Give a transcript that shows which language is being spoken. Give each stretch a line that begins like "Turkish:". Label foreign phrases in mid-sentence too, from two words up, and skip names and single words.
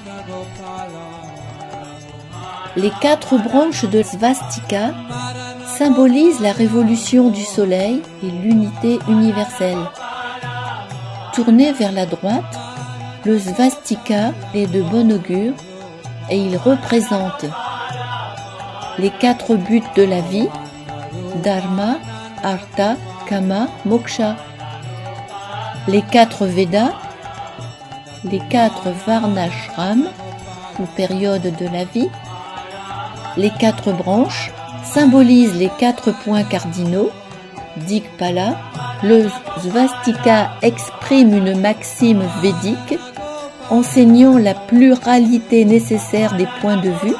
French: Les 4 branches de svastika symbolisent la révolution du soleil et l'unité universelle. Tourné vers la droite, le svastika est de bon augure et il représente les 4 buts de la vie,
Sanskrit: dharma, artha, kama, moksha.
French: Les 4 Védas, les 4 varnashrams ou périodes de la vie, les 4 branches symbolisent les 4 points cardinaux, Dikpala. Le svastika exprime une maxime védique, enseignant la pluralité nécessaire des points de vue.